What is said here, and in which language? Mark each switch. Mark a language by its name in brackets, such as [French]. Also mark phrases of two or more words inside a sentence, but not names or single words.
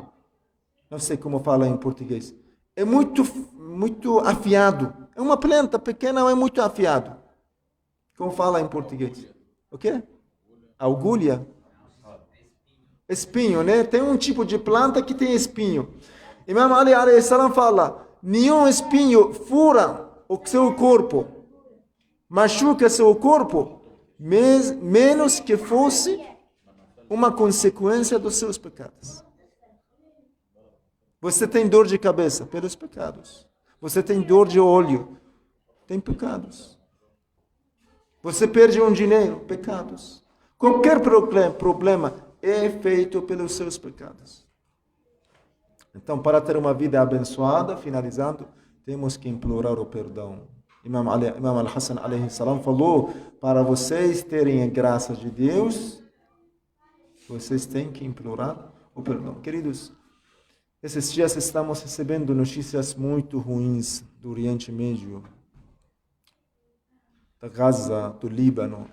[Portuguese] Não sei como fala em português. É muito afiado. É uma planta pequena, mas é muito afiado. Como fala em português? O quê? Agulha? Espinho, né? Tem um tipo de planta que tem espinho. Imam Ali [Arabic] عليه السلام [Portuguese] fala, nenhum espinho fura o seu corpo, machuca seu corpo, menos que fosse uma consequência dos seus pecados. Você tem dor de cabeça pelos pecados. Você tem dor de olho, tem pecados. Você perde um dinheiro, pecados. Qualquer problema é feito pelos seus pecados. Então, para ter uma vida abençoada, finalizando, temos que implorar o perdão. Imam Al-Hassan [Arabic] عليه السلام [Portuguese] falou, para vocês terem a graça de Deus, vocês têm que implorar o perdão. Queridos, esses dias estamos recebendo notícias muito ruins do Oriente Médio. da Gaza, do Líbano.